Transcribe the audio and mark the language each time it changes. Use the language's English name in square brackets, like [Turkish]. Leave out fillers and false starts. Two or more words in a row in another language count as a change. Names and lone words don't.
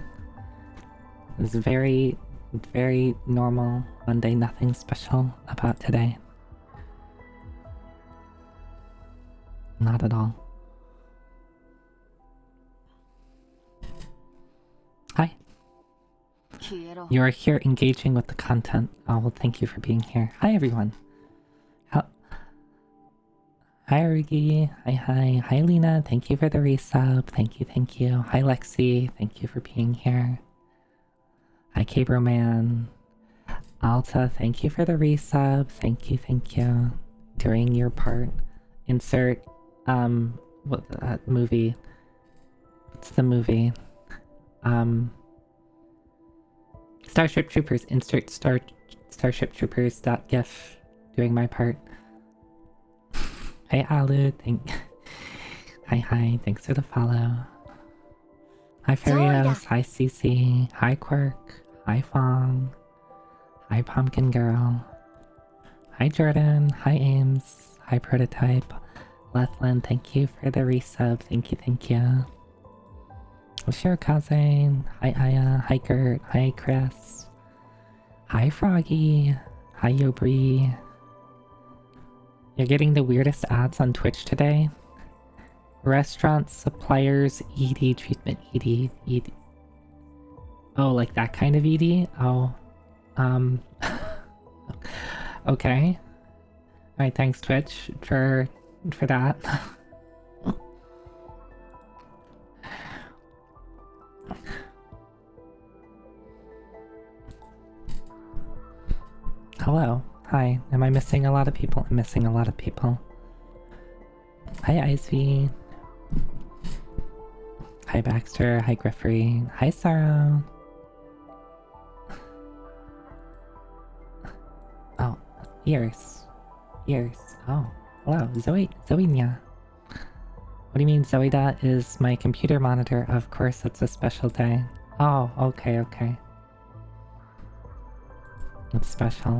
[English] This very, very normal Monday, nothing special about today. Not at all. Hi. You are here engaging with the content. Oh, well, thank you for being here. Hi, everyone. Hi, Rugi. Hi. Hi, Lena. Thank you for the resub. Thank you. Hi, Lexi. Thank you for being here. Hi, Cabroman. Alta, thank you for the resub. Thank you. During your part, insert, what, that movie? What's the movie? Starship Troopers, insert Starship Troopers.gif during my part. Hey Alu, hi, thanks for the follow. Hi Farios, hi Cece, hi Quirk, hi Fong, hi Pumpkin Girl, hi Jordan, hi Ames, hi Prototype, Lethland, thank you for the resub, thank you. Shirakaze, hi Aya, hi Gert, hi Chris, hi Froggy, hi Yobri. You're getting the weirdest ads on Twitch today. Restaurant suppliers ED treatment, ED. Oh, like that kind of ED? Oh, okay. Alright, thanks Twitch for that. Hello. Hi. Am I missing a lot of people? I'm missing a lot of people. Hi, Icevy. Hi, Baxter. Hi, Griffrey. Hi, Sorrow. Oh, ears. Oh, hello. Zoenia. What do you mean Zoida is my computer monitor? Of course, it's a special day. Oh, okay. It's special.